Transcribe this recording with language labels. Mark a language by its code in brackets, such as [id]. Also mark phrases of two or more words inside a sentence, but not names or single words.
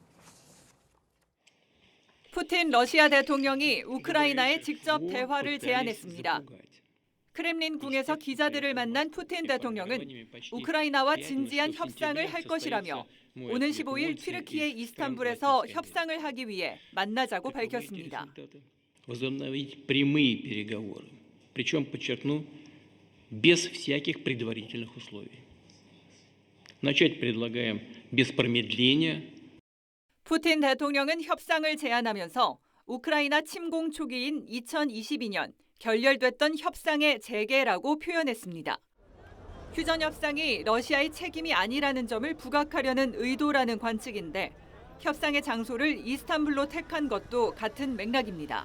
[ko] 푸틴 러시아 대통령이 우크라이나에 직접 대화를 제안했습니다. 크렘린 궁에서 기자들을 만난 푸틴 대통령은 우크라이나와 진지한 협상을 할 것이라며 오는 15일 튀르키예 이스탄불에서 협상을 하기 위해 만나자고 밝혔습니다. [ru] возобновить прямые переговоры, причем, подчеркну, без всяких предварительных условий. Начать предлагаем без промедления. [ko] 푸틴 대통령은 협상을 제안하면서 우크라이나 침공 초기인 2022년 결렬됐던 협상의 재개라고 표현했습니다. 휴전 협상이 러시아의 책임이 아니라는 점을 부각하려는 의도라는 관측인데 협상의 장소를 이스탄불로 택한 것도 같은 맥락입니다.